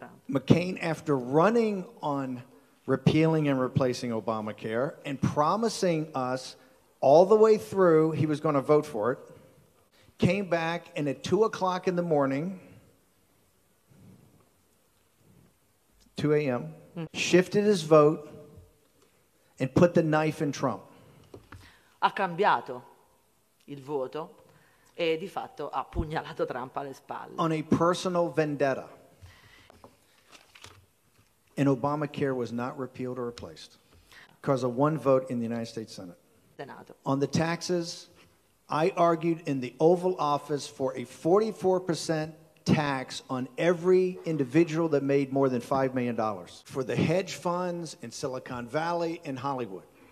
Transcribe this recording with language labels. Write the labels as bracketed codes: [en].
[en] McCain, after running on repealing and replacing Obamacare and promising us all the way through he was going to vote for it, came back and at 2 o'clock in the morning, 2 a.m., shifted his vote and put the knife in Trump. [it] Ha cambiato il voto e di fatto ha pugnalato Trump alle spalle. [en] On a personal vendetta. And Obamacare was not repealed or replaced because of one vote in the United States Senate. [it] Senato. [en] On the taxes, I argued in the Oval Office for a 44% tax on every individual that made more than $5 million for the hedge funds in Silicon Valley and Hollywood.